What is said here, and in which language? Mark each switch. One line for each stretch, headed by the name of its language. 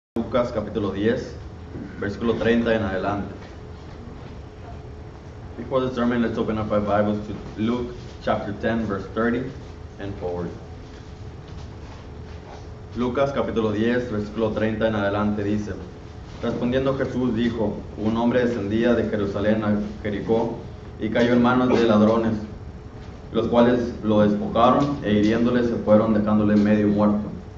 Spanish: Lucas capítulo 10, versículo 30 en adelante.
English: Before the sermon, let's open up our Bibles to Luke chapter 10, verse 30 and forward.
Spanish: Lucas capítulo 10, versículo 30 en adelante dice: Respondiendo Jesús dijo: Un hombre descendía de Jerusalén a Jericó y cayó en manos de ladrones, los cuales lo despojaron e hiriéndole se fueron, dejándole medio muerto.